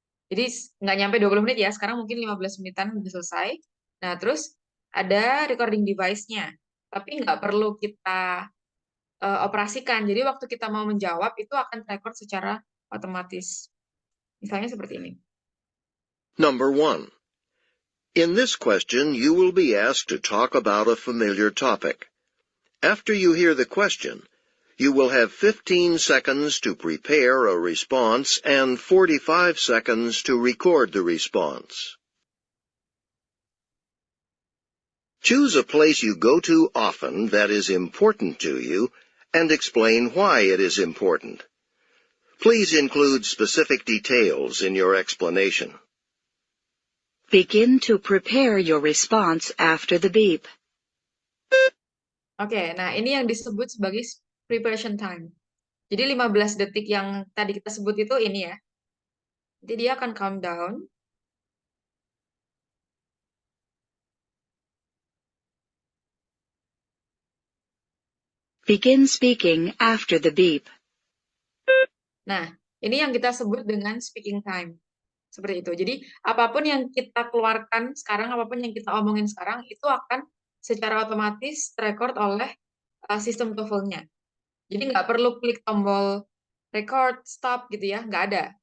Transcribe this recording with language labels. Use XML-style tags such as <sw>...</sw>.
<id>Jadi nggak nyampe 20 menit ya, sekarang mungkin 15 menitan udah selesai. Nah, terus ada recording device-nya, tapi nggak perlu kita operasikan. Jadi waktu kita mau menjawab itu akan record secara otomatis. Misalnya seperti ini.</id> <en>Number 1. In this question, you will be asked to talk about a familiar topic. After you hear the question, you will have 15 seconds to prepare a response and 45 seconds to record the response. Choose a place you go to often that is important to you and explain why it is important. Please include specific details in your explanation. Begin to prepare your response after the beep.</en> <id>Oke, nah ini yang disebut sebagai preparation time. Jadi 15 detik yang tadi kita sebut itu ini ya. Jadi dia akan countdown.</id> <en>Begin speaking after the beep.</en> <id>Nah, ini yang kita sebut dengan speaking time. Seperti itu. Jadi apapun yang kita keluarkan sekarang, apapun yang kita omongin sekarang, itu akan secara otomatis record oleh sistem TOEFL-nya. Jadi nggak perlu klik tombol record, stop gitu ya, nggak ada.</id>